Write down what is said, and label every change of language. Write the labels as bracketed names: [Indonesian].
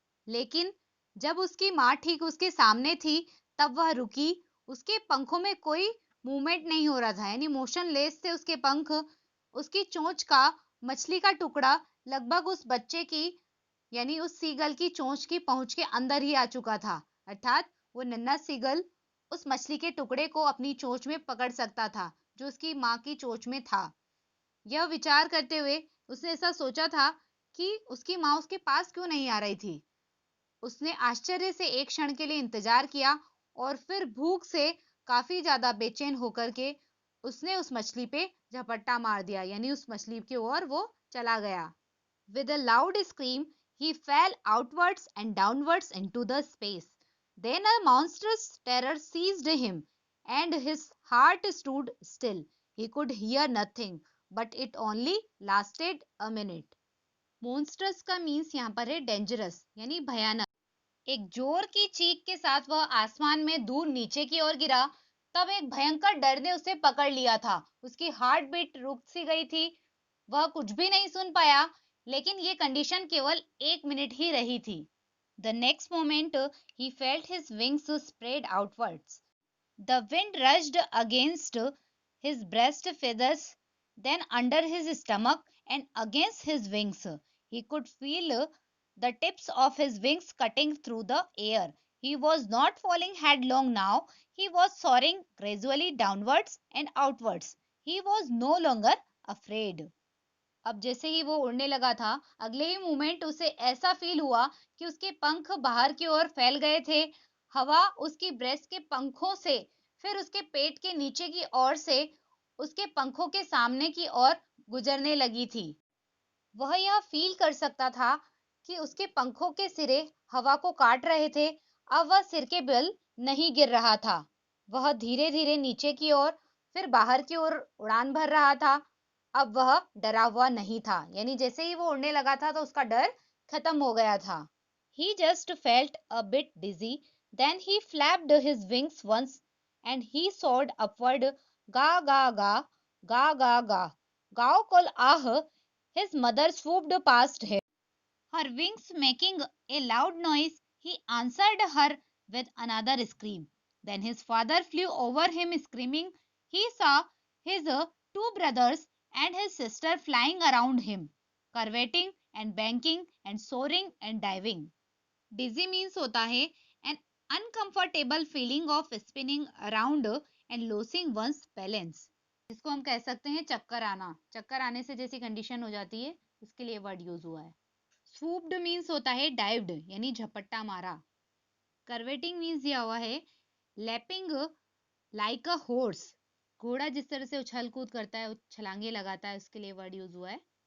[Hindi] लेकिन जब उसकी माँ ठीक उसके सामने थी, तब वह रुकी। उसके पंखों में कोई मूवमेंट नहीं हो रहा था, यानी मोशनलेस थे उसके पंख। उसकी चोंच का मछली का टुकड़ा लगभग उस बच्चे की, यानी उस सीगल की चोंच की पहुंच के अंदर ही आ चुका था। अर्थात वो नन्हा सीगल उस मछली के टुकड़े को अपनी चोंच में पकड़ सकता था, जो उसकी माँ की चोंच में था। यह विचार करते हुए उसने ऐसा सोचा था कि उसकी माँ उसके पास क्यों नहीं आ रही थी। उसने आश्चर्य से एक क्षण के लिए इंतजार किया और फिर भूख से काफी ज्यादा बेचैन होकर के उसने उस मछली पे झपट्टा मार दिया, यानी उस मछली की ओर वो चला गया। [English] With a loud scream, he fell outwards and downwards into the space. Then a monstrous terror seized him, and his heart stood still. He could hear nothing, but it only lasted a minute. [Hindi] Monstrous का means यहाँ पर है dangerous, यानी भयानक। एक जोर की चीख के साथ वह आसमान में दूर नीचे की ओर गिरा। तब एक भयंकर डर ने उसे पकड़ लिया था। उसकी हार्ट बीट रुक सी गई थी। वह कुछ भी नहीं सुन पाया, लेकिन ये कंडीशन केवल 1 मिनट ही रही थी। [English] The next moment he felt his wings spread outwards. The wind rushed against his breast feathers, then under his stomach and against his wings. He could feel the tips of his wings cutting through the air. He was not falling headlong now. He was soaring gradually downwards and outwards. He was no longer afraid. [Hindi] अब जैसे ही वो उड़ने लगा था, अगले ही moment उसे ऐसा feel हुआ कि उसके पंख बाहर की ओर फैल गए थे। हवा उसकी ब्रेस्ट के पंखों से, फिर उसके पेट के नीचे की ओर से, उसके पंखों के सामने की ओर गुजरने लगी थी। वह यह फील कर सकता था कि उसके पंखों के सिरे हवा को काट रहे थे। अब वह सिर के बल नहीं गिर रहा था। वह धीरे धीरे नीचे की ओर, फिर बाहर की ओर उड़ान भर रहा था। अब वह डरा हुआ नहीं था, यानी जैसे ही वो उड़ने लगा था तो उसका डर खत्म हो गया था। [English] He just felt a bit dizzy. Then he flapped his wings once and he soared upward. Ga ga ga, ga ga ga. Gao call ah. His mother swooped past him, her wings making a loud noise. He answered her with another scream. Then his father flew over him screaming. He saw his two brothers and his sister flying around him, curveting and banking and soaring and diving. Dizzy means [Hindi] होता है [English] an uncomfortable feeling of spinning around and losing one's balance. [Hindi] इसको हम कह सकते हैं चक्कर आना। चक्कर आने से जैसी कंडीशन हो जाती है, उसके लिए वर्ड यूज हुआ है। swooped मीन्स होता है डाइव्ड, यानी झपट्टा मारा। curveting मीन्स दिया हुआ है लैपिंग लाइक अ हॉर्स, घोड़ा जिस तरह से उछल कूद करता है, छलांगे लगाता है, उसके लिए वर्ड यूज हुआ है।